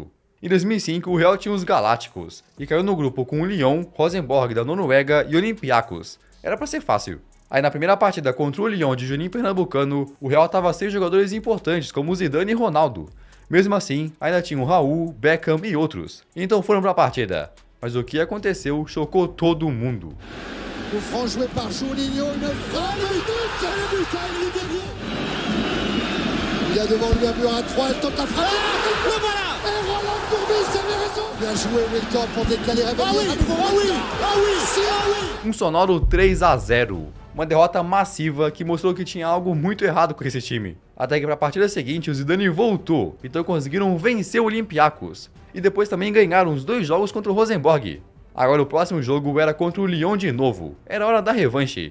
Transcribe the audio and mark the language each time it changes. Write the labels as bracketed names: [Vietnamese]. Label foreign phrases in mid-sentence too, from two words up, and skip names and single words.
[Portuguese] Em 2005, o Real tinha os Galácticos, e caiu no grupo com o Lyon, Rosenborg da Noruega e Olympiacos. Era pra ser fácil. Aí na primeira partida contra o Lyon de Juninho Pernambucano, o Real estava sem jogadores importantes como Zidane e Ronaldo. Mesmo assim, ainda tinha o Raul, Beckham e outros. Então foram pra partida. Mas o que aconteceu chocou todo mundo. [French] O franc joué par Juninho, une frappe, le but, il est derrière. Il y a devant lui un mur à 3, il tente la frappe. Le voilà. Et Roland Courbis avait raison. Bien joué Wilton pour décaler Réveillon. Ah oui. [Portuguese] Um sonoro 3-0. Uma derrota massiva que mostrou que tinha algo muito errado com esse time. Até que para a partida seguinte o Zidane voltou, então conseguiram vencer o Olympiacos. E depois também ganharam os 2 jogos contra o Rosenborg. Agora o próximo jogo era contra o Lyon de novo, era hora da revanche.